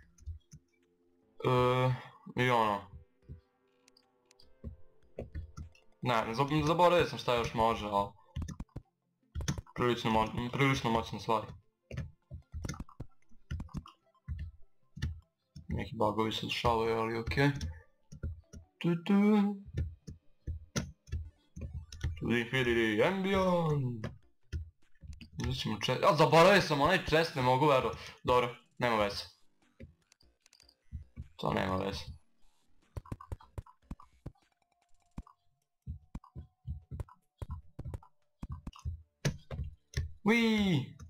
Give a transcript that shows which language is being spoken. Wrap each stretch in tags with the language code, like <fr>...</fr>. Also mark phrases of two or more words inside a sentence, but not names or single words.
<sr>I ono... Ne, zaboravio sam šta još može, ali... Prilično moćne stvari. Neki bugovi se dešavaju, ali okej.</sr> <en>To the infinity and beyond.</en> <sr>Uzet ćemo chest... Ja, zaboravio sam onaj chest, ne mogu verovat. Dobro, nema veze. To nema veze. Uiii!</sr>